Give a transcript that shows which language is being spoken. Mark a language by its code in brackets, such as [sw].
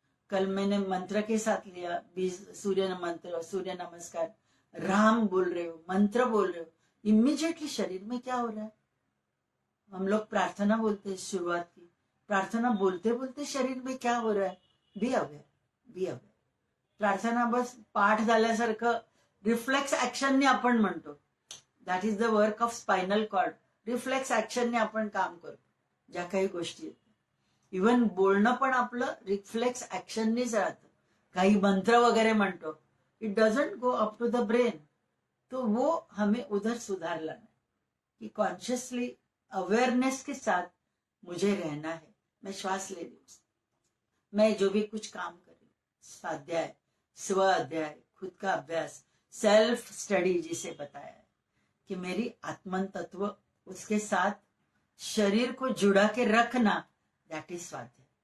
[hi] कल मैंने मंत्र के साथ लिया, सूर्य मंत्र, सूर्य नमस्कार. राम बोल रहे हो, मंत्र बोल रहे हो, इमीडिएटली शरीर में क्या हो रहा है. हम लोग प्रार्थना बोलते हैं, शुरुआत की प्रार्थना बोलते बोलते शरीर में क्या हो रहा है, [en] Be aware, be aware. [mr] प्रार्थना बस पाठ झाल्यासारखं रिफ्लेक्स ऍक्शनने आपण म्हणतो. [en] That is the work of spinal cord. [mr] Reflex ऍक्शनने आपण काम करतो ज्या काही गोष्टी. इव्हन बोलणं पण आपलं रिफ्लेक्स ऍक्शननेच राहतं. काही मंत्र वगैरे म्हणतो, [en] It doesn't go up to the brain. [hi] तो वो हमें उधर सुधार लाना है कि कॉन्शियसली अवेयरनेस के साथ मुझे रहना है। मैं श्वास ले रही हूँ, मैं जो भी कुछ काम कर रही हूँ, स्वाध्याय, स्व अध्याय, खुद का अभ्यास, सेल्फ स्टडी जिसे बताया है कि मेरी आत्मन तत्व, उसके साथ शरीर को जुड़ा के रखना, दैट इज स्वाध्याय।